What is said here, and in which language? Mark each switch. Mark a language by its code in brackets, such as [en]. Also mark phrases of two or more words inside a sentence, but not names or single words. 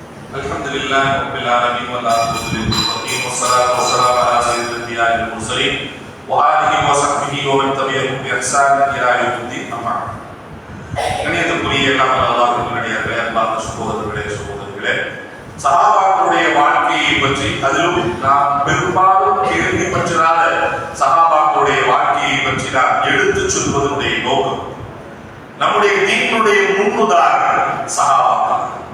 [ar] الحمد لله رب العالمين والعاقبة للمتقين والصلاة والسلام على سيد الأنبياء والمرسلين وآله وصحبه ومن تبعهم بإحسان إلى يوم الدين أما بعد. [ta] கண்ணியத்திற்குரிய எல்லாம் அல்லாஹ்வுடைய அல்லாஹ் சகோதரர்களே சஹாபாக்களுடைய வாழ்க்கையை பற்றி அதிலும் நாம் பெரும்பாலும் கேள்விப்பட்டிராத சஹாபாக்களுடைய வாழ்க்கையை பற்றி நாம் எடுத்துச் சொல்வதனுடைய நோக்கம் நம்முடைய தீனுடைய முன்னுதாரணம் சஹாபாக்கள்.